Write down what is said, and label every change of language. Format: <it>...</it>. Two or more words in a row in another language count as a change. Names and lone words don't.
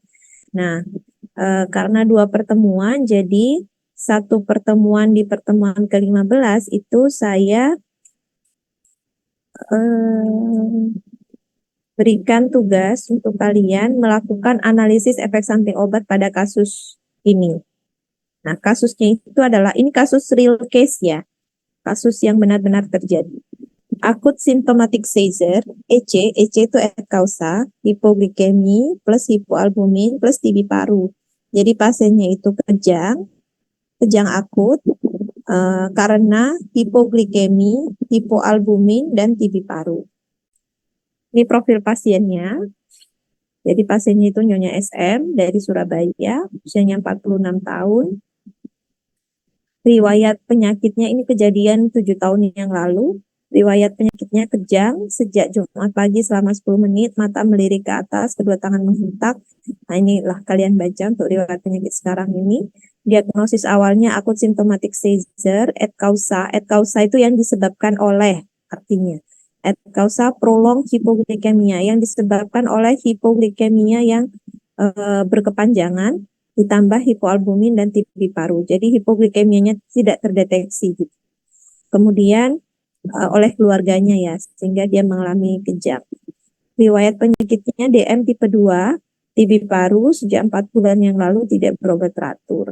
<id>Nah, karena 2 pertemuan jadi 1 pertemuan di pertemuan ke-15 itu saya berikan tugas untuk kalian melakukan analisis efek samping obat pada kasus ini. Nah, kasusnya itu adalah, ini kasus</id> <en>real case</en> <id>ya, kasus yang benar-benar terjadi. Akut</id> <en>symptomatic seizure,</en> <id>EC itu</id> <la>et causa,</la> <id>hipoglikemi plus hipoalbumin plus TB paru. Jadi pasiennya itu kejang akut karena hipoglikemi, hipoalbumin, dan TB paru. Ini profil pasiennya. Jadi pasiennya itu Nyonya SM dari Surabaya, usianya 46 tahun. Riwayat penyakitnya ini kejadian 7 tahun yang lalu. Riwayat penyakitnya kejang sejak Jumat pagi selama 10 menit, mata melirik ke atas, kedua tangan menghentak. Nah, inilah kalian baca untuk riwayat penyakit sekarang ini. Diagnosis awalnya akut</id> <en>symptomatic seizure,</en> <la>et causa. Et causa</la> <id>itu yang disebabkan oleh, artinya.</id> <la>Et causa</la> <id>prolonged hipoglikemia, yang disebabkan oleh hipoglikemia yang berkepanjangan, ditambah hipoalbumin dan TB paru. Jadi hipoglikemianya tidak terdeteksi. Gitu. Kemudian oleh keluarganya ya, sehingga dia mengalami kejang. Riwayat penyakitnya DM tipe 2, TB paru sejak 4 bulan yang lalu tidak berobat teratur.</id>